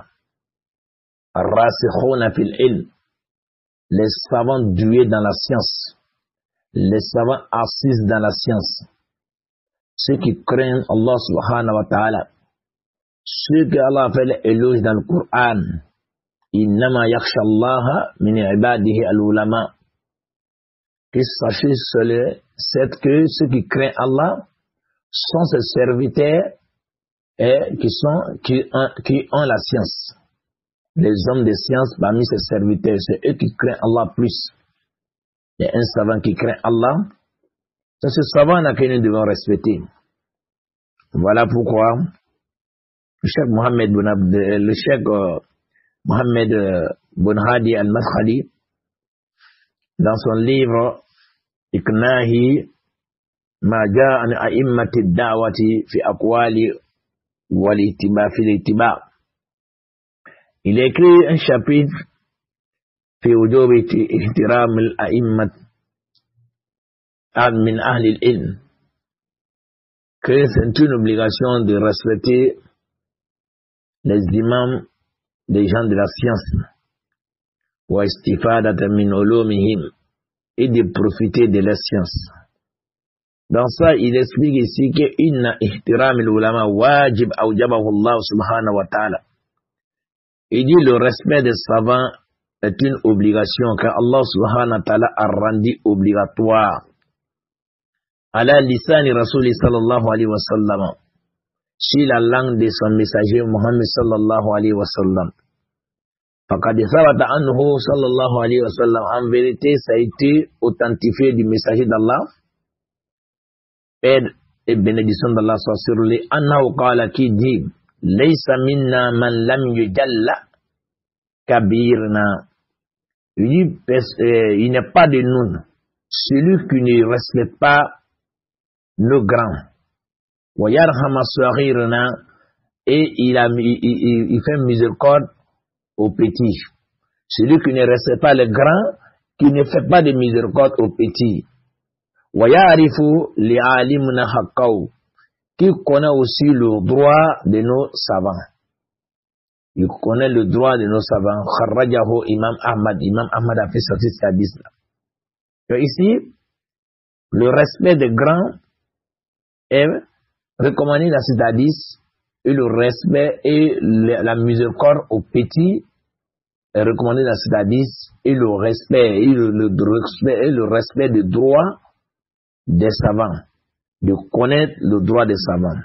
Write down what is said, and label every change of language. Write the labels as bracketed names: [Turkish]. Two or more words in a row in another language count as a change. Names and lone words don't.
[Arabic] راسخون في العلم, [French] les savants doués dans la science, les savants assis dans la science, ceux qui craignent Allah [Arabic] سبحانه وتعالى, [French] ceux que Allah a fait l'éloge dans le Coran. [Arabic] إنما يخشى الله من عباده العلماء. [French] Que sachez que ceux qui craignent Allah sont ses serviteurs et qui ont la science. Les hommes de science parmi ses serviteurs, c'est eux qui craignent Allah plus. Il y a un savant qui craint Allah, c'est ce savant-là que nous devons respecter. Voilà pourquoi le cheikh Mohammed bin Hadi al-Madkhali, dans son livre Iqnahi ma jaa an a'immati ad-da'wati fi aqwali wal ittiba fi al-ittiba, il écrit un chapitre [Arabic] في وجوب احترام الأئمة من أهل العلم, [French] que c'est une obligation de respecter les imams des gens de la science, [Arabic] والاستفادة من علومهم, [French] et de profiter de la science. Dans ça, il explique ici que [Arabic] إن احترام العلماء واجب أوجبه الله سبحانه وتعالى. [French] Il dit le respect des savants est une obligation que Allah [Arabic] سبحانه وتعالى [French] a rendu obligatoire. [Arabic] على لسان رسول صلى الله عليه وسلم. [French] Sur la langue de son messager Muhammad [Arabic] صلى الله عليه وسلم. فقد ثبت عنه صلى الله عليه وسلم. [French] En vérité, ça a été authentifié du messager d'Allah. Paix et bénédiction d'Allah soit sur lui. [Arabic] أنه قال [French] qui dit [Arabic] ليس منا من لم يجل كبيرنا. [French] Il n'est pas de nous celui qui ne respecte pas nos grands. [Arabic] ويرحم صغيرنا, [French] et il fait miséricorde aux petits. Celui qui ne respecte pas les grands, qui ne fait pas de miséricorde aux petits. [Arabic] ويعرف لعالمنا حقه, [French] qui connaît aussi le droit de nos savants. Il connaît le droit de nos savants. [Arabic] خرجه إمام أحمد. [French] Imam Ahmad a fait sortir ce hadith-là. Ici, le respect des grands est recommandé dans cet hadith, et le respect et la miséricorde aux petits est recommandé dans cet hadith, et le respect et le respect des droits des savants, de connaître le droit des savants.